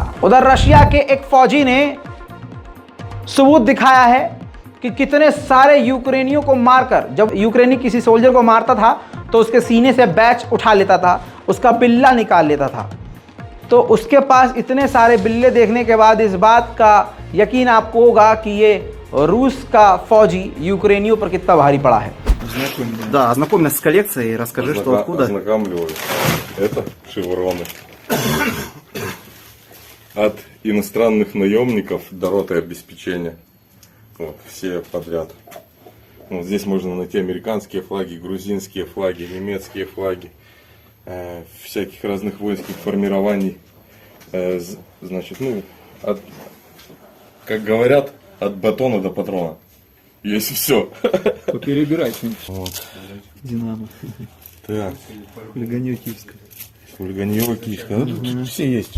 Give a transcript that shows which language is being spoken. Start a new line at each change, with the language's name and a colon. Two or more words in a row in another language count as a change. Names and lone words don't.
Hindi: उधर रशिया के एक फौजी ने सबूत दिखाया है कि कितने सारे यूक्रेनियों को मारकर, जब यूक्रेनी किसी सोल्जर को मारता था तो उसके सीने से बैच उठा लेता था, उसका बिल्ला निकाल लेता था। तो उसके पास इतने सारे बिल्ले देखने के बाद इस बात का यकीन आपको होगा कि ये रूस का फौजी यूक्रेनियों पर कितना भारी पड़ा है।
Russian: Да, ознакомь нас с коллекцией, расскажи, что откуда. Ознакомливаю. Это шевроны. От иностранных наемников до роты обеспечения. Вот, все подряд. Вот здесь можно найти американские флаги, грузинские флаги, немецкие флаги, всяких разных воинских формирований. Значит, ну, как говорят, от батона до патрона. Есть все. Перебирай что-нибудь. Вот. Динамо. Так. Хулиганье киевское. Хулиганье киевское. Тут все есть.